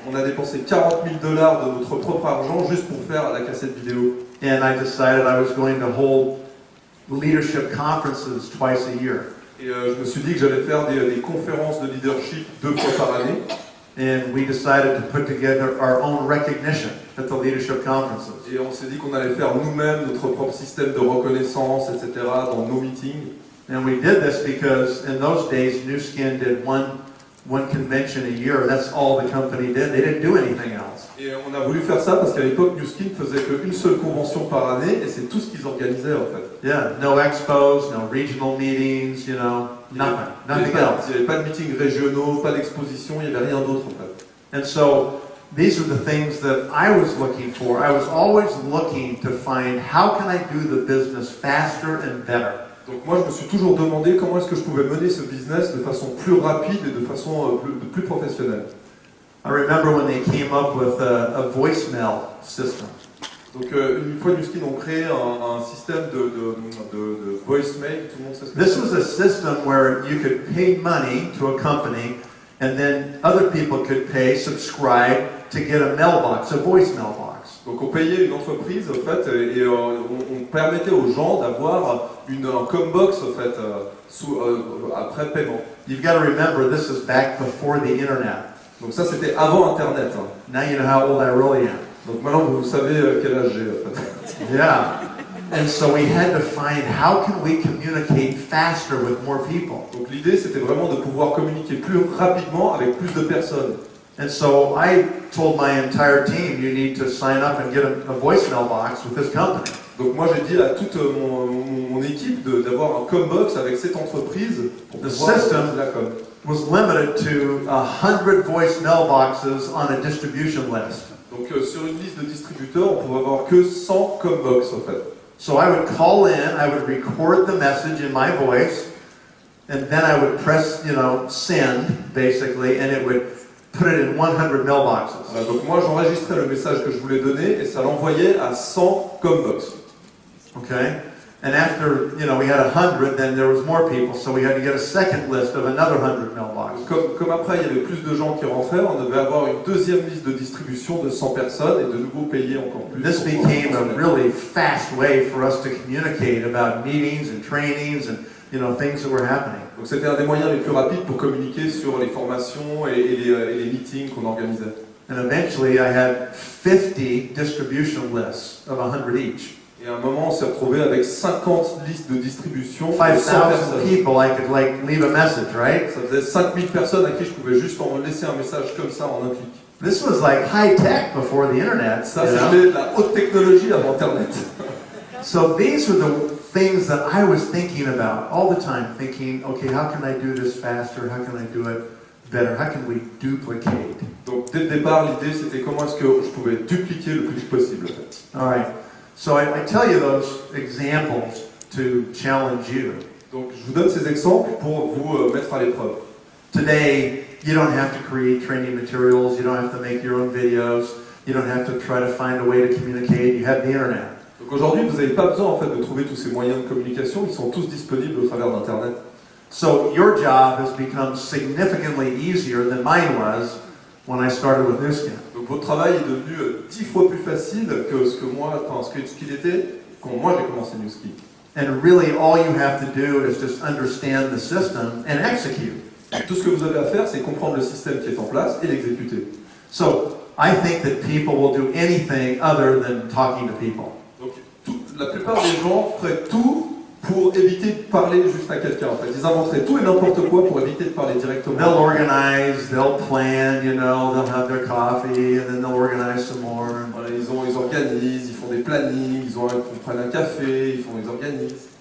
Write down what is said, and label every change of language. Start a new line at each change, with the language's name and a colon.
French: On a dépensé $40,000 de notre propre argent juste pour faire la cassette vidéo.
English: And I decided I was going to hold leadership conferences twice a year.
French: Et je me suis dit que j'allais faire des conférences de leadership 2 fois par année.
English: and we decided to put together our own recognition at the leadership conferences.
French: Et on s'est dit qu'on allait faire nous-mêmes notre propre système de reconnaissance, etc. dans nos meetings.
English: And we did this because in those days, New Skin did one convention a year. That's all the company did. They didn't do anything else.
French: Et on a voulu faire ça parce qu'à l'époque, New Skin faisait qu'une seule convention par année et c'est tout ce qu'ils organisaient en fait.
English: Yeah, no expos, no regional meetings, you know, nothing else.
French: Il n'y avait pas de meetings régionaux, pas d'exposition, il n'y avait rien d'autre en fait.
English: And so these are the things that I was looking for. I was always looking to find how can I do the business faster and better.
French: Donc moi je me suis toujours demandé comment est-ce que je pouvais mener ce business de façon plus rapide et de façon plus professionnelle.
English: I remember when they came up with a voicemail system.
French: Donc une fois New Skin ont créé un système de voicemail, tout le monde sait ce que
English: This
French: c'est.
English: was a system where you could pay money to a company and then other people could subscribe to get a mailbox, a voicemail box.
French: Donc on payait une entreprise en fait et on permettait aux gens d'avoir un combox en fait après paiement.
English: You've got to remember this is back before the internet.
French: Donc ça c'était avant Internet. Hein.
English: Now you know how old I really am.
French: Donc maintenant vous savez quel âge j'ai en fait.
English: Yeah. And so we had to find how can we communicate faster with more people.
French: Donc l'idée c'était vraiment de pouvoir communiquer plus rapidement avec plus de personnes.
English: And so I told my entire team, you need to sign up and get a voicemail box with this company.
French: Donc moi j'ai dit à toute mon équipe d'avoir un combox avec cette entreprise pour pouvoir
English: system
French: la com.
English: Was limited to 100 voicemail boxes on a distribution list.
French: Donc sur une liste de distributeurs, on pouvait avoir que 100 combox en fait.
English: So I would call in, I would record the message in my voice, and then I would press, send, basically, and it would put it in 100 mailboxes.
French: Voilà, donc moi j'enregistrais le message que je voulais donner et ça l'envoyait à 100 combox.
English: Okay? And after, we had 100, then there was more people, so we had to get a second list of another 100 mailboxes.
French: Comme après il y avait plus de gens qui rentraient, on devait avoir une deuxième liste de distribution de 100 personnes et de nouveau payer encore plus.
English: This became a really fast way for us to communicate about meetings and trainings and, things that were happening.
French: Donc c'était un des moyens les plus rapides pour communiquer sur les formations et les meetings qu'on organisait.
English: And eventually I had 50 distribution lists of 100 each.
French: Et à un moment, on s'est retrouvé avec 50 listes de distribution de 100
English: 5,000
French: personnes.
English: people I could leave a message, right?
French: Ça faisait 5000 personnes à qui je pouvais juste en laisser un message comme ça en un clic.
English: This was like high tech before the internet.
French: Ça, c'était de la haute technologie avant Internet.
English: So these are the things that I was thinking about all the time, thinking, okay, how can I do this faster? How can I do it better? How can we duplicate?
French: Donc dès le départ, l'idée c'était comment est-ce que je pouvais dupliquer le plus vite possible. En fait.
English: All right. So I tell you those examples to challenge you.
French: Donc je vous donne ces exemples pour vous mettre à l'épreuve.
English: Today, you don't have to create training materials. You don't have to make your own videos. You don't have to try to find a way to communicate. You have the internet.
French: Donc aujourd'hui, vous n'avez pas besoin en fait de trouver tous ces moyens de communication. Ils sont tous disponibles au travers d'Internet.
English: So your job has become significantly easier than mine was when I started with New Skin.
French: Donc votre travail est devenu 10 fois plus facile que ce qu'il était quand moi j'ai commencé New Skin.
English: And really all you have to do is just understand the system and execute.
French: Tout ce que vous avez à faire, c'est comprendre le système qui est en place et l'exécuter.
English: So I think that people will do anything other than talking to people.
French: Donc la plupart des gens feraient tout pour éviter de parler juste à quelqu'un. En fait, ils inventeraient tout et n'importe quoi pour éviter de parler directement.
English: They'll organize, they'll plan, they'll have their coffee, and then they'll organize some more.
French: Voilà, ils organisent, ils font des plannings, ils prennent un café, ils organisent.